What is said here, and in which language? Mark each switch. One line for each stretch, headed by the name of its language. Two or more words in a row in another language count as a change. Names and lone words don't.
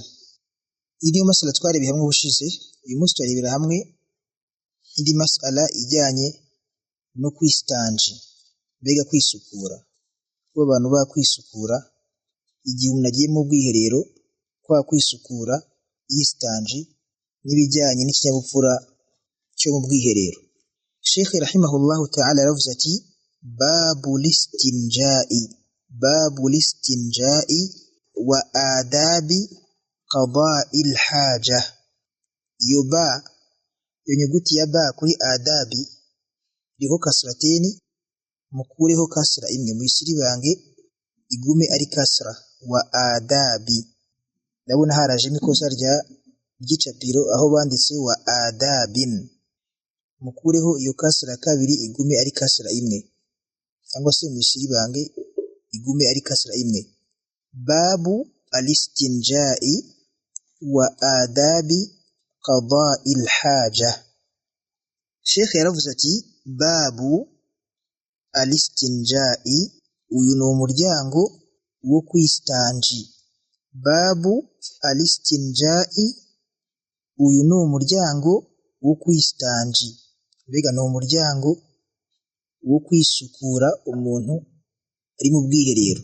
Kinyarwanda: Iyi niyo masala twarebeye hamwe ubushize. Uyu munsi turarebera hamwe indi masala ijyanye no kwistanji, mbega kwisukura. Kuba abantu bakwisukura igihe umuntu agiye mu bwiherero, kwa kwisukura yistanji, n'ibijyanye n'ikinyabupfura cyo mu bwiherero. Sheikh
Arabic: رحمه الله تعالى
Kinyarwanda: yaravuze ati
Arabic: باب الاستنجاء وآداب قضاء الحاجة.
Kinyarwanda: Iyo nyuguti ya ba kuri adabi iriho kasrateni, mukureho kasra imwe, muyisiribange igume ari kasra.
Arabic: وآداب,
Kinyarwanda: ndabona harajemo ikosa ry'icapiro aho banditse
Arabic: وآدابٍ,
Kinyarwanda: mukureho iyo kasra kabiri igume ari kasra imwe, cyangwa se muyisiribange igume ari kasra imwe.
Arabic: باب الاستنجاء وآداب قضاء الحاجة.
Kinyarwanda: Sheikh yaravuze ati
Arabic: باب الاستنجاء,
Kinyarwanda: uyu ni umuryango wo kwistanji.
Arabic: باب الاستنجاء,
Kinyarwanda: uyu ni umuryango wo kwistanji, mbega ni umuryango wo kwisukura umuntu ari mu bwiherero.